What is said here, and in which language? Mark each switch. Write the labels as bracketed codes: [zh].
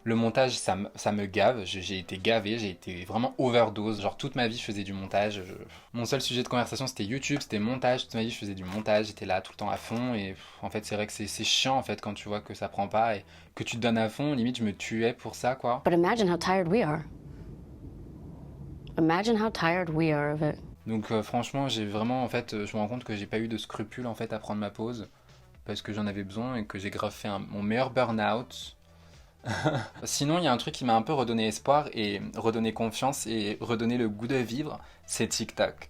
[fr] Le montage, ça me gave. J'ai été gavé, j'ai été vraiment overdose. Genre toute ma vie, je faisais du montage. Mon seul sujet de conversation, c'était YouTube, c'était montage. Toute ma vie, je faisais du montage. J'étais là tout le temps à fond. Et en fait, c'est vrai que c'est chiant en fait quand tu vois que ça prend pas et que tu te donnes à fond. Limite, je me tuais pour ça, quoi. [en] But imagine how tired we are. Imagine how tired we are of it. [fr] Donc franchement, j'ai vraiment, en fait, je me rends compte que j'ai pas eu de scrupules en fait à prendre ma pause parce que j'en avais besoin et que j'ai grave fait mon meilleur burn-out. Sinon, il y a un truc qui m'a un peu redonné espoir et redonné confiance et redonné le goût de vivre, c'est TikTok.